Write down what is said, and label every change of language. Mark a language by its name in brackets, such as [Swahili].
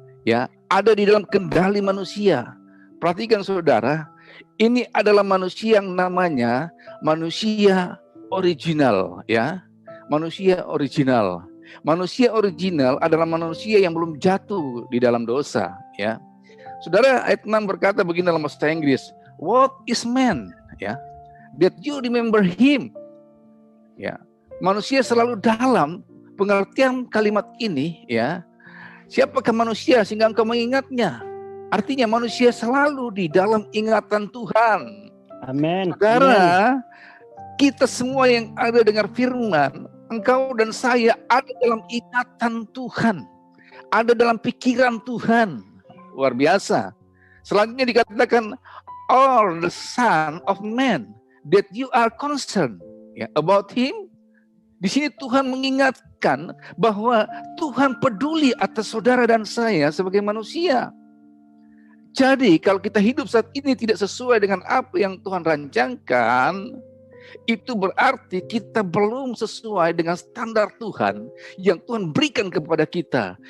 [Indonesian] Ya, ada di dalam kendali manusia. Perhatikan saudara, ini adalah manusia yang namanya manusia original. Ya, manusia original. Manusia original adalah manusia yang belum jatuh di dalam dosa. Ya, saudara, ayat 6 berkata begini dalam bahasa Inggris, [English] what is man? Ya, that you remember him. [Indonesian] Ya, manusia selalu dalam pengertian kalimat ini. Ya, siapakah manusia sehingga engkau mengingatnya? Artinya manusia selalu di dalam ingatan Tuhan. Amin. Saudara, kita semua yang ada dengar firman, engkau dan saya ada dalam ingatan Tuhan, ada dalam pikiran Tuhan. Luar biasa. Selanjutnya dikatakan, [English] all the son of man that you are concerned about him. [Indonesian] Di sini Tuhan mengingatkan bahwa Tuhan peduli atas saudara dan saya sebagai manusia. Jadi kalau kita hidup saat ini tidak sesuai dengan apa yang Tuhan rancangkan, itu berarti kita belum sesuai dengan standar Tuhan yang Tuhan berikan kepada kita.